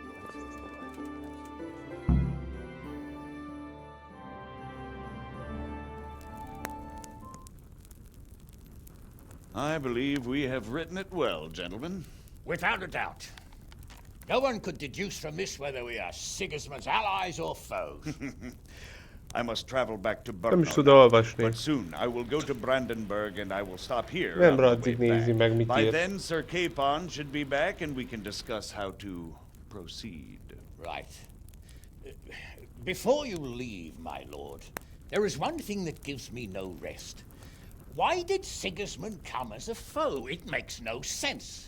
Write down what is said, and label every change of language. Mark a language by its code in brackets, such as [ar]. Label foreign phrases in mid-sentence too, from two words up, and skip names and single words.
[en] I believe we have written it well, gentlemen. Without a doubt. No one could deduce from this whether we are Sigismund's allies or foes. I must travel back to [hu] Nem is [en] Brno. [hu] tud olvasni. [en] But soon I will go to Brandenburg and I will stop here. [hu] Nem [en] on the way [hu] addig nézi meg, mit [en] By [hu] ír. [en] then, Sir Capon should be back and we can discuss how to proceed. Right. Before you leave, my lord, there is one thing that gives me no rest. Why did Sigismund come as a foe? It makes no sense.